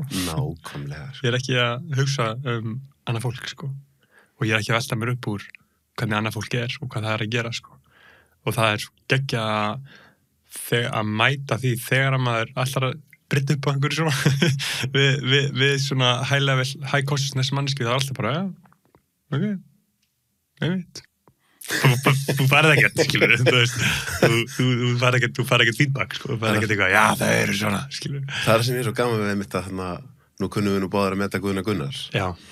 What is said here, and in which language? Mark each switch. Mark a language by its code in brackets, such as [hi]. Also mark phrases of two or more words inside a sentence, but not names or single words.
[is] Nákvæmlega, sko. Ég er ekki að hugsa annað fólk, sko. Og ég er ekki að velta mér upp úr hvernig annað fólk er og hvað það er að gera, sko. Og það er geggja að mæta því þegar að maður alltaf að brydda upp á einhverju svona við svona [en] high level, high consciousness [is] manneski, það er alltaf bara, ok, ég veit. Þú farið ekkert, skilur, þú veist, þú farið ekkert feedback, sko, þú farið ekkert eitthvað, já, það eru svona, skilur. Það er sem ég er svo gaman við mitt að nú kunnum við nú báðar að meta Guðna Gunnars. Já.